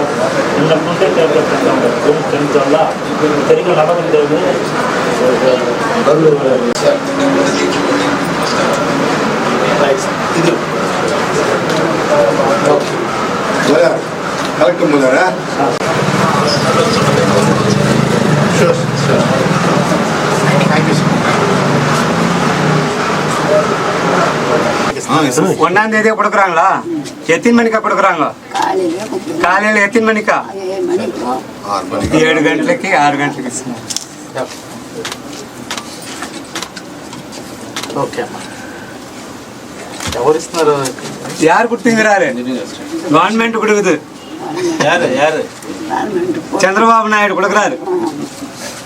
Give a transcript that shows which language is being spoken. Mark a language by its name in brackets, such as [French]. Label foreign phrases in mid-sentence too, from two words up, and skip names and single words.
[Telugu] ముందే ట్యాబ్లెట్ తింటాం. స్ట్రెంత్ వల్ల సరిగ్గా నడవలేదు. కలెక్టర్ ముందరా [Tamil] ஒன்னாம் தேதி கொடுக்குறாங்களா? எத்தனை மணிக்கா கொடுக்குறாங்க? காலையில் எத்தனை மணிக்கா? [Telugu] 7 గంటలకి 6 గంటలకి. ఓకే అమ్మా. ఎవరు ఇస్తున్నారు? [Tamil] யார் கொடுத்தீங்கிறாரு? கவர்மெண்ட் கொடுக்குது. யாரு? சந்திரபாபு நாயுடு கொடுக்குறாரு.